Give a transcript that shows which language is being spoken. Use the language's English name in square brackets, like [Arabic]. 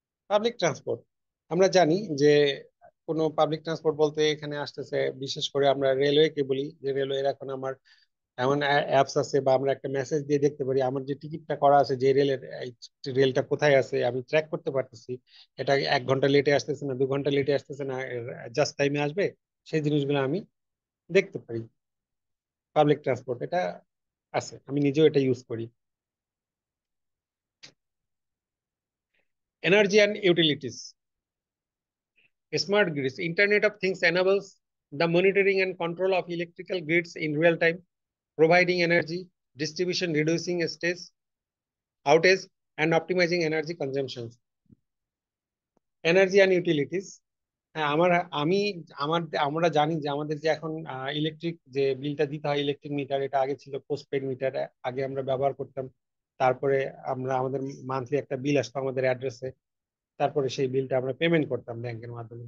[Bangla] Public transport, আমরা জানি যে কোনো পাবলিক ট্রান্সপোর্ট বলতে এখানে আসতেছে, বিশেষ করে আমরা রেলওয়ে কে বলি, যে রেলওয়ের এখন আমার এমন অ্যাপস আছে, বা আমরা একটা মেসেজ দিয়ে দেখতে পারি আমার যে টিকিটটা করা আছে, যে রেলের রেলটা কোথায় আছে, আমি ট্র্যাক করতে পারতেছি। এটা 1 ঘন্টা লেটে আসতেছে না, 2 ঘন্টা লেটে আসতেছে না, জাস্ট টাইমে আসবে, সেই জিনিসগুলো আমি দেখতে পারি। পাবলিক ট্রান্সপোর্ট এটা আছে, আমি নিজেও এটা ইউজ করি। [English] Energy and utilities, smart grids, internet of things enables the monitoring and control of electrical grids in real time, providing energy distribution, reducing stress, outage, and optimizing energy consumption. [Bangla] Energy and utilities, হ্যাঁ, আমি আমরা জানি যে আমাদের যে এখন electric যে বিলটা দিতে হয়, ইলেকট্রিক মিটার, এটা আগে ছিল পোস্টপেড মিটার, আগে আমরা ব্যবহার করতাম। তারপরে আমাদের মান্থলি একটা বিল আসতো আমাদের অ্যাড্রেসে, তারপরে সেই বিলটা আমরা পেমেন্ট করতাম ব্যাংকের মাধ্যমে।